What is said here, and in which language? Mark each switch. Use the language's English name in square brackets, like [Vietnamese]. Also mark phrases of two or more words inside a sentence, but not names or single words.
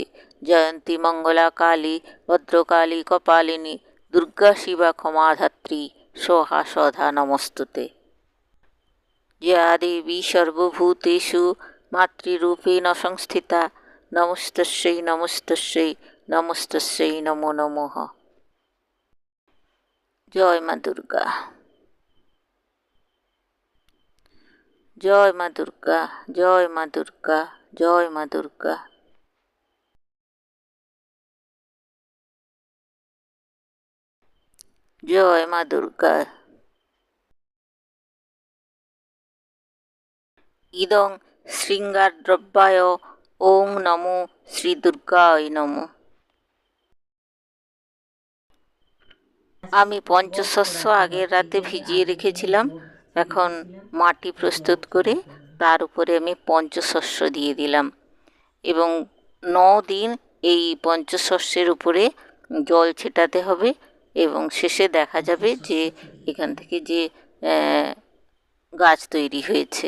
[Sanskrit] জয়ন্তী মঙ্গলা কালী ভদ্রকালী কপালিনী দুর্গা শিবা ক্ষমাধাত্রী সোহা সধা নমস্তুতে। या देवी सर्वभूतेषु मातृरूपेण संस्थिता नमस्तस्यै नमस्तस्यै नमस्तस्यै नमो नमः। [Hindi] जय माँ दुर्गा, जय माँ दुर्गा, जय माँ दुर्गा, जय माँ दुर्गा। जय माँ दुर्गा। [Sanskrit] इदं शृंगारद्रव्याय ओं नमो श्री दुर्गाय नमः। [Bangla] আমি পঞ্চশস্য আগের রাতে ভিজিয়ে রেখেছিলাম। এখন মাটি প্রস্তুত করে তার উপরে আমি পঞ্চশস্য দিয়ে দিলাম এবং 9 দিন এই পঞ্চশস্যের উপরে জল ছেটাতে হবে এবং শেষে দেখা যাবে যে এখান থেকে যে গাছ তৈরি হয়েছে।